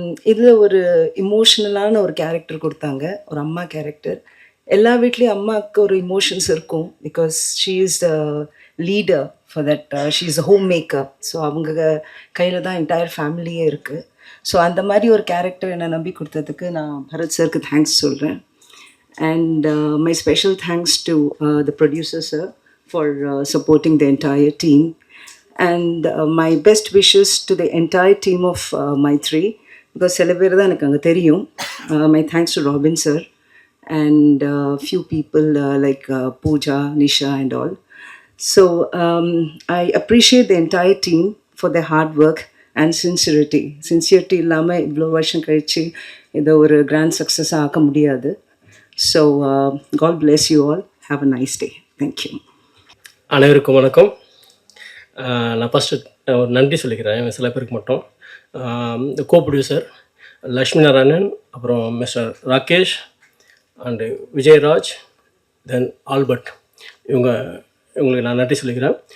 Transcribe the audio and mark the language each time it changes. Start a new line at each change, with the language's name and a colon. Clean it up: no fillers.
Tamil: இதில் ஒரு இமோஷ்னலான ஒரு கேரக்டர் கொடுத்தாங்க, ஒரு அம்மா கேரக்டர். எல்லா வீட்லேயும் அம்மாவுக்கு ஒரு இமோஷன்ஸ் இருக்கும்.
English: Because she is the leader for that. She is a homemaker.
Tamil: So அவங்க கையில் தான் என்டையர் ஃபேமிலியே இருக்குது. ஸோ அந்த மாதிரி ஒரு கேரக்டர் என்னை நம்பி கொடுத்ததுக்கு நான் பரத் சருக்கு தேங்க்ஸ் சொல்கிறேன்.
English: and my special thanks to the producer sir for supporting the entire team, and my best wishes to the entire team of Maitri
Tamil: because சில பேர் தான் எனக்கு அங்கே தெரியும்.
English: My thanks to Robin sir and few people like Pooja, Nisha and all. So I appreciate the entire team for their hard work and sincerity.
Tamil: Sincerity இல்லாமல் இவ்வளோ வருஷம் கழிச்சு இதை ஒரு கிராண்ட் சக்ஸஸாக ஆக்க முடியாது.
English: So God bless you all. Have a nice day. Thank you.
Tamil: அனைவருக்கும் வணக்கம். நான் ஃபஸ்ட்டு ஒரு நன்றி சொல்லிக்கிறேன் சில பேருக்கு மட்டும். இந்த கோ ப்ரொடியூசர் லக்ஷ்மி நாராயணன், அப்புறம் mister Rakesh and Vijayaraj, then Albert, இவங்களுக்கு நான் நன்றி சொல்லிக்கிறேன்.